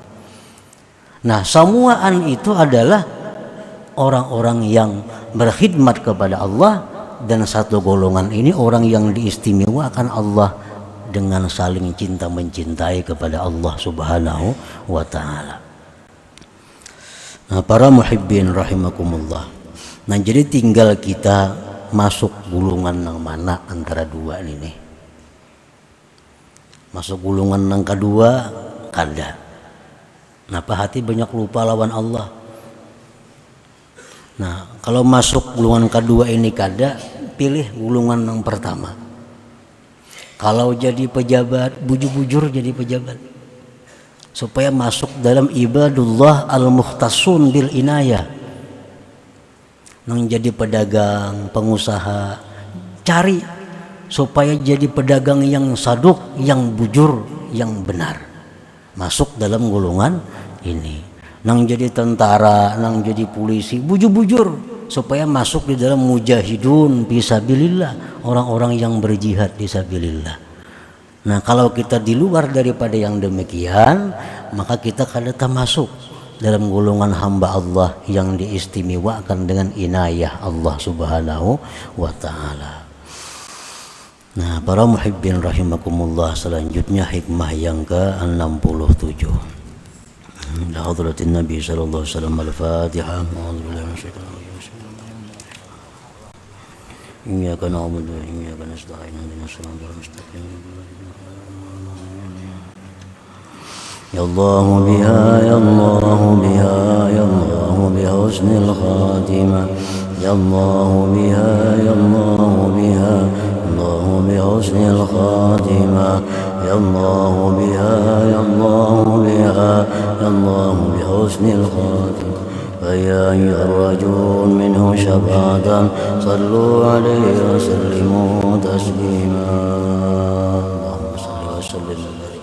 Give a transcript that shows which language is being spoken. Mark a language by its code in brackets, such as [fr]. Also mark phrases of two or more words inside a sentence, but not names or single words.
[id] Nah, semuaan itu adalah orang-orang yang berkhidmat kepada Allah, dan satu golongan ini orang yang diistimewakan Allah dengan saling cinta mencintai kepada Allah [ar] Subhanahu wa ta'ala. [id] Nah, para [ar] muhibbin rahimakumullah. [id] Nah, jadi tinggal kita masuk gulungan yang mana antara dua ini. [bjn] Masuk gulungan yang kedua kada. Napa hati banyak lupa lawan Allah. Nah, kalau masuk gulungan kedua ini kada, pilih gulungan yang pertama. Kalau jadi pejabat, bujur-bujur jadi pejabat, supaya masuk dalam [ar] ibadullah al-mukhtasun bil inayah. [bjn] Nang jadi pedagang, pengusaha, cari supaya jadi pedagang yang saduk, yang bujur, yang benar. [id] Masuk dalam gulungan ini. [bjn] Nang jadi tentara, nang jadi polisi, bujur-bujur supaya masuk di dalam [ar] mujahidun fisabilillah, [bjn] orang-orang yang berjihad fisabilillah. Nah, kalau kita di luar daripada yang demikian, maka kita kada masuk dalam golongan hamba Allah yang diistimewakan dengan inayah Allah [ar] Subhanahu wa ta'ala. [id] Nah, para [ar] muhibbin rahimakumullah, [id] selanjutnya hikmah yang ke-67. [ar] La hadratin Nabi sallallahu alaihi wasallam. Al-Fatihah. A'udzubillahi minasyaitonir rajim. Iyyaka na'budu wa iyyaka nasta'in. Ihdinas siratal mustaqim. Ya Allah biha, ya Allah biha, ya Allah biha husnul khatimah. Ya Allah biha, ya Allah biha, Allah biha husnul khatimah. Ya Allah biha, ya Allah biha, Allah بحسن الخاتم. فيا أيها الرجل منه شفاعة صلوا عليه وسلموا تسليما. اللهم صل وسلم